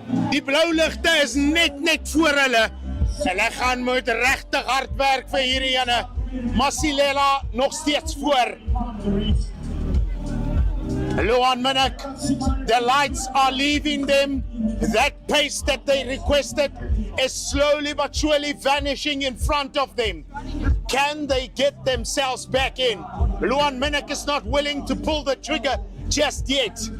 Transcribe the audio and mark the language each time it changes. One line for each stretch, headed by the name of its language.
Afrikaans: Die blou ligte is net voor hulle. Hulle gaan moet regtig hard werk vir hierdie ene. Masilela nog steeds voor.
English: Luan Minnick, the lights are leaving them. That pace that they requested is slowly but surely vanishing in front of them. Can they get themselves back in? Luan Minnick is not willing to pull the trigger just yet.